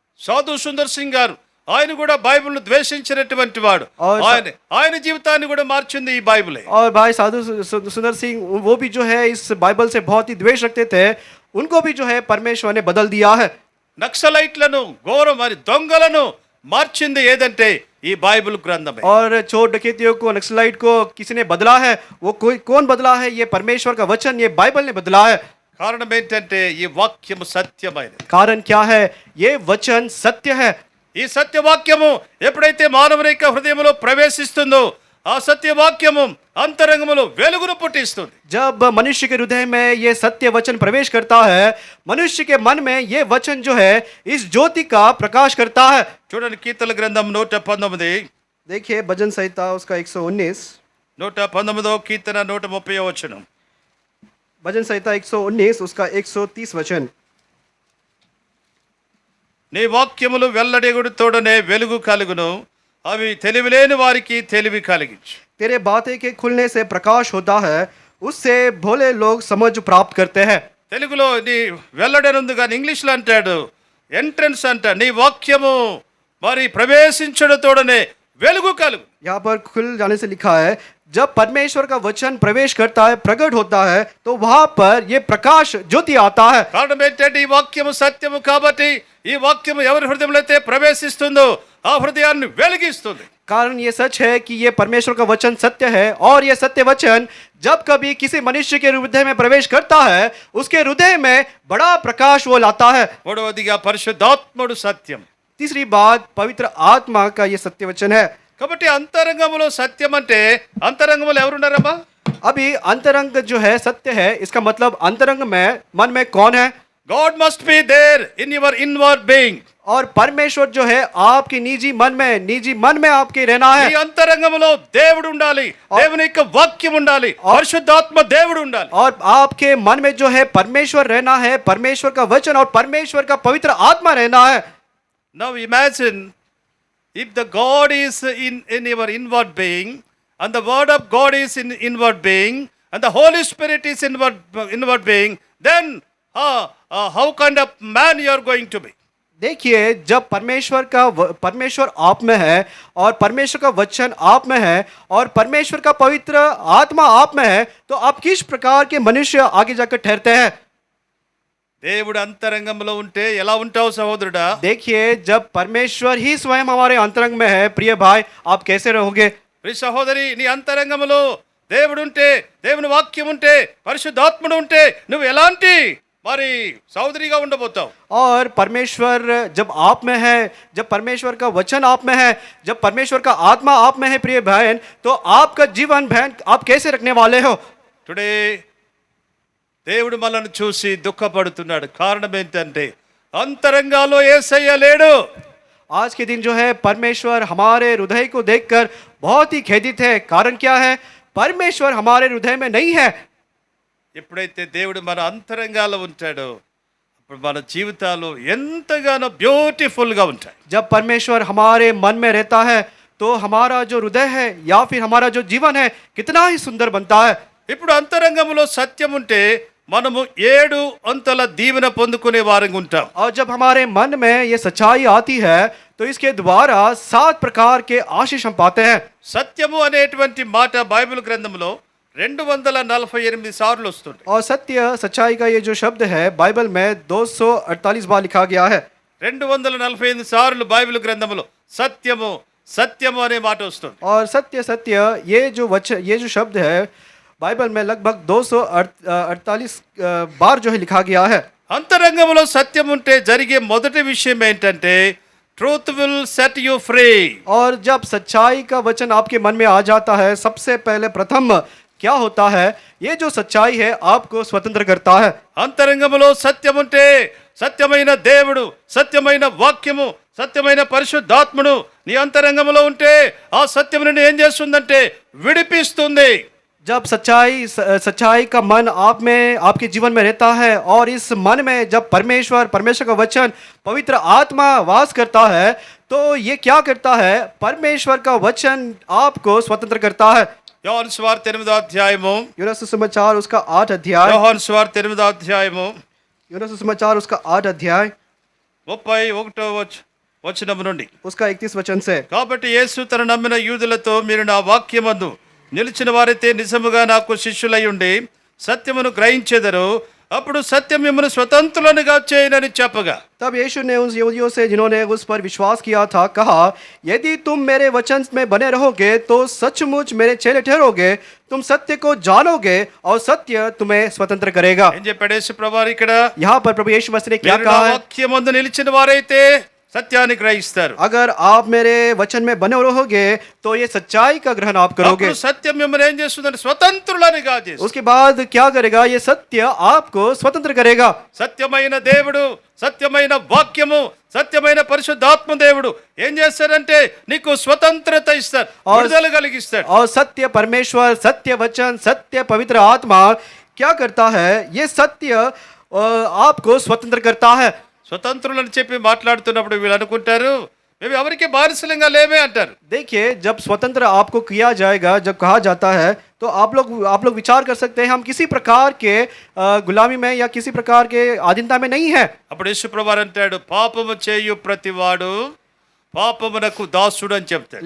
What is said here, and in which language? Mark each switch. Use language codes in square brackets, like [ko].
[te] సాధు సుందర్ సింగ్ గారు ఆయన కూడా బైబిల్ను ద్వేషించినటువంటి వాడు. [hi] और [te] ఆయన జీవితాన్ని కూడా మార్చింది ఈ బైబిలే. [hi] और भाई साधु सुंदर सिंह वो भी जो है इस बाइबल से बहुत ही द्वेष रखते थे, उनको भी जो है परमेश्वर ने बदल दिया है। [te] నక్సలైట్లను, ఘోరం మరి దొంగలను మార్చింది ఏదంటే ఈ బైబిల్ గ్రంథమే. [hi] और चोर डकैतियों को, नक्सलाइट को किसी ने बदला है, वो कौन बदला है? ये परमेश्वर का वचन, ये बाइबल ने बदला है। [te] కారణం ఏంటంటే ఈ వాక్యము సత్యమైనది. [hi] कारण क्या है? ये वचन सत्य है। [te] ఈ సత్యవాక్యము ఎప్పుడైతే మానవుని యొక్క హృదయంలో ప్రవేశిస్తుందో ఆ సత్యవాక్యము అంతరంగములో వెలుగును పుట్టిస్తుంది. [hi] जब मनुष्य के हृदय में ये सत्य वचन प्रवेश करता है, मनुष्य के मन में ये वचन जो है इस ज्योति का प्रकाश करता है। [te] చూడండి కీర్తన గ్రంథం 119 [hi] देखिए भजन संहिता उसका 119, [te] 119 కీర్తన 130 వచనం. [hi] भजन संहिता 119 उसका 130 वचन। [te] నీ వాక్యములు వెల్లడిగుడుతోడనే వెలుగు కలుగును, అవి తెలివిలేని వారికి తెలివి కలిగించు. [hi] तेरे बातें के खुलने से प्रकाश होता है, उससे भोले लोग समझ प्राप्त करते हैं। [te] తెలుగులో నీ వెల్లడని ఉంది కానీ ఇంగ్లీష్లో అంటాడు ఎంట్రన్స్ అంట. నీ వాక్యము మరి ప్రవేశించడతోడనే వెలుగు కలుగు. [hi] यहाँ पर खुल जाने से लिखा है, जब परमेश्वर का वचन प्रवेश करता है, प्रकट होता है, तो वहां पर ये प्रकाश ज्योति आता है। [te] కారణం ఏంటంటే ఈ వాక్యము సత్యము కాబట్టి ఈ వాక్యము ఎవరి హృదయంలో అయితే ప్రవేశిస్తుందో ఆ హృదయాన్ని వెలిగిస్తుంది. [hi] कारण ये सच है कि ये परमेश्वर का वचन सत्य है, और ये सत्य वचन जब कभी किसी मनुष्य के हृदय में प्रवेश करता है, उसके हृदय में बड़ा प्रकाश वो लाता है। [te] మూడవదిగా పరిశుద్ధాత్ముడు సత్యం. [hi] तीसरी बात, पवित्र आत्मा का ये सत्य वचन है। [te] కాబట్టి అంతరంగములో సత్యం అంటే అంతరంగములో ఎవరున్నారమ్మా? [hi] अभी अंतरंग जो है सत्य है, इसका मतलब अंतरंग में मन में कौन है? [en] God must be there in your inward being. [hi] और परमेश्वर जो है आपके निजी मन में आपके रहना [te] నీ [hi] है। [te] అంతరంగములో దేవుడు ఉండాలి, దేవుని యొక్క వాక్యం ఉండాలి, పరిశుద్ధాత్మ దేవుడు ఉండాలి. [hi] और आपके मन में जो है परमेश्वर रहना है, परमेश्वर का वचन और परमेश्वर का पवित्र आत्मा रहना है। [en] Now imagine if the God is in your inward being and the word of God is in inward being and the Holy Spirit is inward being, then how kind of man you are going to be? [hi] देखिए, जब परमेश्वर आप में है और परमेश्वर का वचन आप में है और परमेश्वर का पवित्र आत्मा आप में है, तो आप किस प्रकार के मनुष्य आगे जाकर ठहरते हैं। [te] దేవుడు అంతరంగంలో ఉంటే ఎలా ఉంటావు సహోదరుడా? [hi] देखिए, जब परमेश्वर ही स्वयं हमारे अंतरंग में है, प्रिय भाई, आप कैसे रहोगे? [te] ప్రియ సహోదరి, నీ అంతరంగంలో దేవుడు ఉంటే, దేవుని వాక్యం ఉంటే, పరిశుద్ధాత్ముడు ఉంటే నువ్వు ఎలాంటి మరి సహోదరిగా ఉండబోతావు? [hi] और परमेश्वर जब आप में है, जब परमेश्वर का वचन आप में है, जब परमेश्वर का आत्मा आप में है, प्रिय बहन, तो आपका जीवन बहन आप कैसे रखने वाले हो? [te] టుడే దేవుడు మనల్ని చూసి దుఃఖపడుతున్నాడు. కారణం ఏంటంటే అంతరంగాలో యేసయ్య లేడు. [hi] आज के दिन जो है परमेश्वर हमारे हृदय को देखकर बहुत ही खेदित है। कारण क्या है? परमेश्वर हमारे हृदय में नहीं है। [te] ఎప్పుడైతే దేవుడు మన అంతరంగాలో ఉంటాడో అప్పుడు మన జీవితాలు ఎంతగానో బ్యూటిఫుల్గా ఉంటాయి. [hi] जब परमेश्वर हमारे मन में रहता है, तो हमारा जो हृदय है या फिर हमारा जो जीवन है कितना ही सुंदर बनता है। [te] ఇప్పుడు అంతరంగంలో సత్యం ఉంటే మనము 7 అంతల దీవెన పొందుకునే వారంగా ఉంటాం. [hi] और जब हमारे मन में ये सच्चाई आती है, तो इसके द्वारा 7 प्रकार के आशीष हम पाते हैं। [te] సత్యము అనేటువంటి మాట బైబిల్ గ్రంథంలో 248 సార్లు వస్తుంది. [hi] और सत्य सच्चाई का ये जो शब्द है बाइबल में 248 बार लिखा गया है। [te] 248 సార్లు బైబిల్ గ్రంథంలో సత్యము సత్యము అనే మాట వస్తుంది. [hi] और सत्य सत्य ये जो शब्द है बाइबल में लगभग 248 बार जो है लिखा गया है। [te] అంతరంగంలో సత్యం ఉంటే జరిగే మొదటి విషయం ఏంటంటే [en] Truth will set you free. [hi] और जब सच्चाई का वचन आपके मन में आ जाता है, सबसे पहले प्रथम क्या होता है? ये जो सच्चाई है आपको स्वतंत्र करता है। [te] అంతరంగంలో సత్యం ఉంటే సత్యమైన దేవుడు, సత్యమైన వాక్యము, సత్యమైన పరిశుద్ధాత్ముడు నీ అంతరంగంలో ఉంటే ఆ సత్యం నిన్ను ఏం చేస్తుందంటే విడిపిస్తుంది. [hi] जब सच्चाई का मन आप में, आपके जीवन में रहता है, और इस मन में जब परमेश्वर का वचन, पवित्र आत्मा वास करता है, तो ये क्या करता है? परमेश्वर का वचन आपको स्वतंत्र करता है। [te] యోహాను సువార్త 8వ అధ్యాయము, [hi] यूहन्ना सुसमाचार उसका 8 अध्याय, [te] యోహాను సువార్త 8వ అధ్యాయము [hi] यूहन्ना सुसमाचार उसका 8 अध्याय [te] 31వ వచనము నుండి. [hi] उसका 31 वचन से, [te] కాబట్టి యేసు తన నమ్మిన యూదులతో మీరు నా వాక్యమందు నిలిచిన వారైతే నిజముగా నాకు శిష్యులై ఉండి సత్యమును గ్రహించెదరు, అప్పుడు సత్యం మిమ్మల్ని స్వతంత్రులనుగా చేయనని చెప్పగా. [hi] तब यीशु ने उन यहूदियों से जिन्होंने उस पर विश्वास किया था कहा, यदि तुम मेरे वचन में बने रहोगे तो सचमुच मेरे चेले ठहरोगे, तुम सत्य को जानोगे और सत्य तुम्हें स्वतंत्र करेगा। [te] ఏం చెప్పాడు యేసు ప్రభువారు ఇక్కడ? [hi] यहाँ पर प्रभु यीशु मसीह ने क्या [te] మీరు నా [hi] कहा है? [te] వాక్యమందు నిలిచిన వారైతే సత్యాన్ని గ్రహిస్తారు. [hi] अगर आप मेरे वचन में बने रहोगे तो ये सच्चाई का ग्रहण आप करोगे. [te] అప్పుడు సత్యం మిమ్మల్ని ఏం చేస్తుందంటే స్వతంత్రులనిగా చేస్తుంది. [hi] उसके बाद क्या करेगा? ये सत्य आपको स्वतंत्र करेगा. [te] సత్యమైన దేవుడు, సత్యమైన వాక్యము, సత్యమైన పరిశుద్ధాత్మ దేవుడు ఏం చేస్తారంటే నీకు స్వతంత్రత ఇస్తారు, విడుదల కలిగిస్తాడు. [hi] और सत्य परमेश्वर, सत्य वचन, सत्य पवित्र आत्मा क्या करता है? ये सत्य आपको स्वतंत्र करता है. [te] స్వతంత్రులని చెప్పి మాట్లాడుతున్నప్పుడు వీళ్ళు అనుకుంటారు మేము ఎవరికి బానిసలంగా లేమే అంటారు. [hi] देखिए, जब स्वतंत्र आपको किया जाएगा, जब कहा जाता है, तो आप लोग विचार कर सकते हैं हम किसी प्रकार के गुलामी में या किसी प्रकार के अधीनता में नहीं है. [te] అప్పుడు యేసుప్రభువారు అంటాడు పాపము చేయు ప్రతివాడు పాపమునకు దాసుడు అని చెప్తాడు.